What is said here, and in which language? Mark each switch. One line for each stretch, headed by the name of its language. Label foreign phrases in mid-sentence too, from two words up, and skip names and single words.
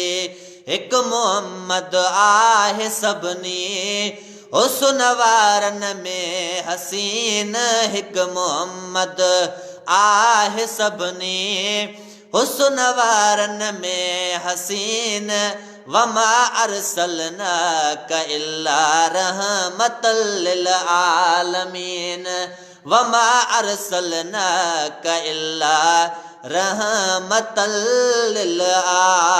Sindhi: हिकु मोहम्मद आहे सभिनी हुस्न वारनि में हसीन हिकु मोहम्मद आहे सभिनी हुस्न वारनि में हसीन
Arabic: وما أرسلناك إلا رحمة للعالمين وما أرسلناك إلا رحمة لل